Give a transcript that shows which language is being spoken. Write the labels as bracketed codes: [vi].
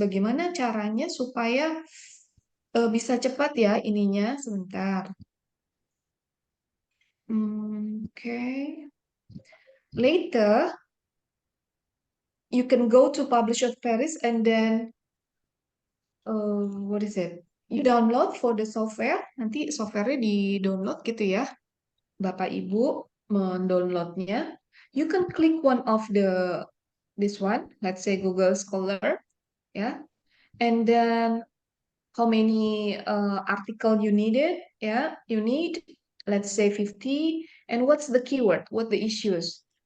[id] Bagaimana caranya supaya bisa cepat ya ininya sebentar. Oke. [en] Later, you can go to publish or perish and then what is it? You download for the software. [id] Nanti softwarenya di download gitu ya. Bapak Ibu mendownloadnya. [en] You can click one of this one. Let's say Google Scholar, ya. And then how many article you needed, ya. You need, let's say 50. And what's the keyword? What the issues?